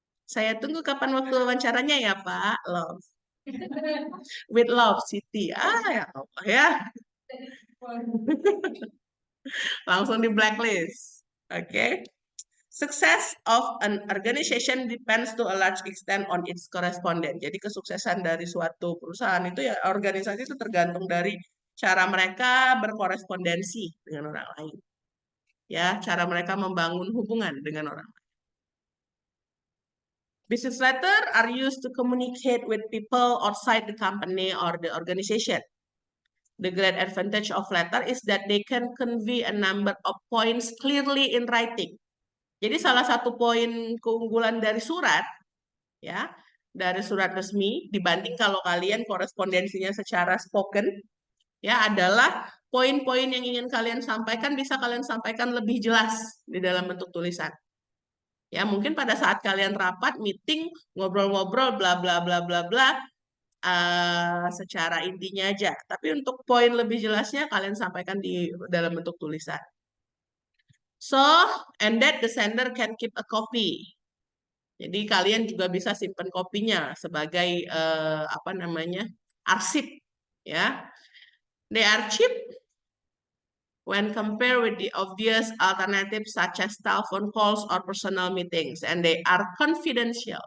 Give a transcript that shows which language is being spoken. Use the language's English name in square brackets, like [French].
[Indonesian] Saya tunggu kapan waktu wawancaranya ya, Pak. [English] Love. With love, [Indonesian] Siti. Ya Allah ya. Langsung di blacklist. Oke. Okay. [English] Success of an organization depends to a large extent on its correspondent. [Indonesian] Jadi kesuksesan dari suatu perusahaan itu ya organisasi itu tergantung dari cara mereka berkorespondensi dengan orang lain. Ya, cara mereka membangun hubungan dengan orang lain. [English] Business letter are used to communicate with people outside the company or the organization. The great advantage of letter is that they can convey a number of points clearly in writing. [Indonesian] Jadi salah satu poin keunggulan dari surat, ya, dari surat resmi dibanding kalau kalian korespondensinya secara spoken, ya, adalah poin-poin yang ingin kalian sampaikan bisa kalian sampaikan lebih jelas di dalam bentuk tulisan. Ya, mungkin pada saat kalian rapat, meeting, ngobrol-ngobrol, bla bla bla bla bla, secara intinya aja. Tapi untuk poin lebih jelasnya kalian sampaikan di dalam bentuk tulisan. [English] So, and that the sender can keep a copy. [Indonesian] Jadi kalian juga bisa simpan kopinya sebagai apa namanya arsip, ya. [English] They are cheap when compared with the obvious alternatives such as telephone calls or personal meetings, and they are confidential.